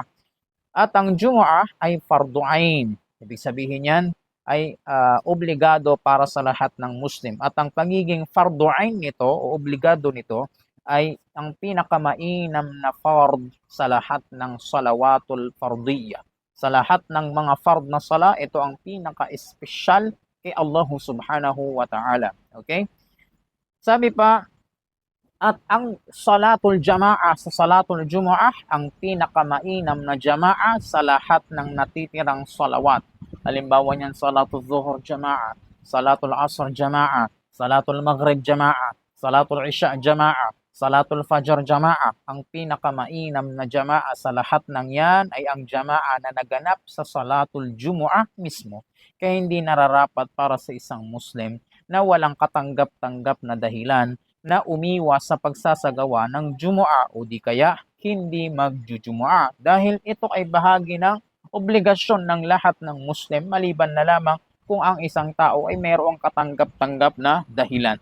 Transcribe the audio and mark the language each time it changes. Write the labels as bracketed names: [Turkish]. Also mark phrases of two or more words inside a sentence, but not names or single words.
[Filipino] At ang Jumu'ah ay [Arabic] فرض عين. [Filipino] Ibig sabihin yan ay obligado para sa lahat ng Muslim. At ang pagiging [Arabic] فرض عين [Filipino] nito o obligado nito ay ang pinakamainam na fard sa lahat ng [Arabic] الصلوات الفردية. [Filipino] Sa lahat ng mga fard na sala, ito ang pinaka-espesyal kay [Arabic] الله سبحانه وتعالى. [Filipino] Okay? Sabi pa, at ang [Arabic] صلاة الجماعة [Filipino] sa [Arabic] صلاة الجمعة, [Filipino] ang pinakamainam na jama'a sa lahat ng natitirang salawat. Halimbawa niyan, [Arabic] صلاة الظهر جماعة، صلاة العصر جماعة، صلاة المغرب جماعة، صلاة العشاء جماعة، صلاة الفجر جماعة. [Filipino] Ang pinakamainam na jama'a sa lahat ng yan ay ang jama'a na naganap sa [Arabic] صلاة الجمعة [Filipino] mismo. Kaya hindi nararapat para sa isang Muslim na walang katanggap-tanggap na dahilan na umiwas sa pagsasagawa ng Jumu'ah o di kaya hindi magjujumu'ah, dahil ito ay bahagi ng obligasyon ng lahat ng Muslim maliban na lamang kung ang isang tao ay mayroong katanggap-tanggap na dahilan.